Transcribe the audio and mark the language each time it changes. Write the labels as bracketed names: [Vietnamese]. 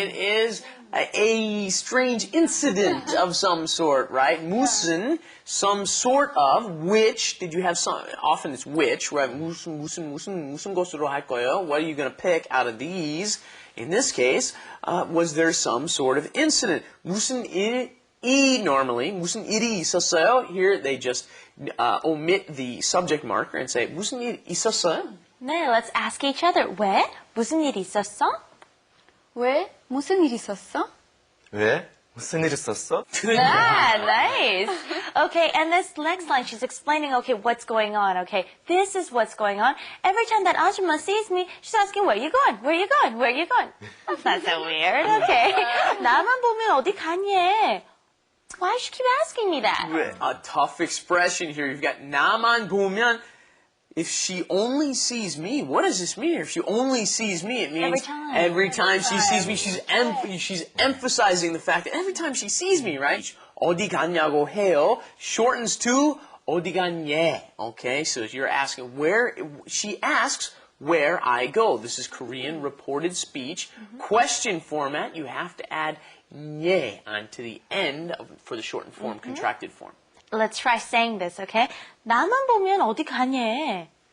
[English] it is a strange incident of some sort, right? 무슨, some sort of, which, did you have some, often it's which, right? [Korean] 무슨 것으로 할 거예요? [English] What are you going to pick out of these? In this case, was there some sort of incident? [Korean] 무슨 일이 normally, 무슨 일이 있었어요? [English] Here they just omit the subject marker and say [Korean] 무슨 일 있었어요? 네, [English] let's ask each other. [Korean] 왜? 무슨 일 있었어? 왜? 무슨 일 있었어? 왜? 무슨 일 있었어? [English] Ah, nice. Okay, and this next line, she's explaining, okay, what's going on, okay? This is what's going on. Every time that Ajumma sees me, she's asking, where are you going? Where are you going? Where are you going? That's not so weird, okay? [Korean] 나만 보면 어디 가니? [English] Why does she keep asking me that? A tough expression here. You've got [Korean] 나만 보면. [English] If she only sees me, what does this mean? If she only sees me, it means every time she sees me, she's emphasizing the fact that every time she sees me, right? [Korean] 어디 갔냐고 해요 [English] shortens to [Korean] 어디 갔냐. [English] Okay, so you're asking where, she asks where I go. This is Korean reported speech. Question format, you have to add nye onto the end for the shortened form, contracted form. Let's try saying this, okay? [Korean] 나만 보면 어디 가니?